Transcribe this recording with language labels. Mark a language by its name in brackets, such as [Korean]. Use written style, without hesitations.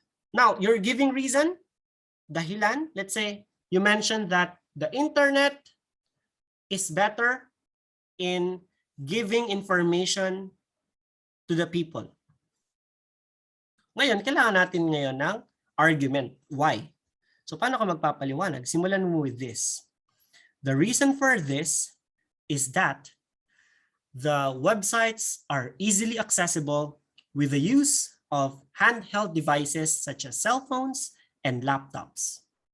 [English] Now, you're giving reason, [Filipino] dahilan. [English] Let's say you mentioned that the internet is better in giving information to the people. [Filipino] Ngayon, kailangan natin ngayon ng argument. Why? So, paano ka magpapaliwanag? Simulan mo [English] with this. The reason for this is that the websites are easily accessible with the use of handheld devices such as cell phones and laptops.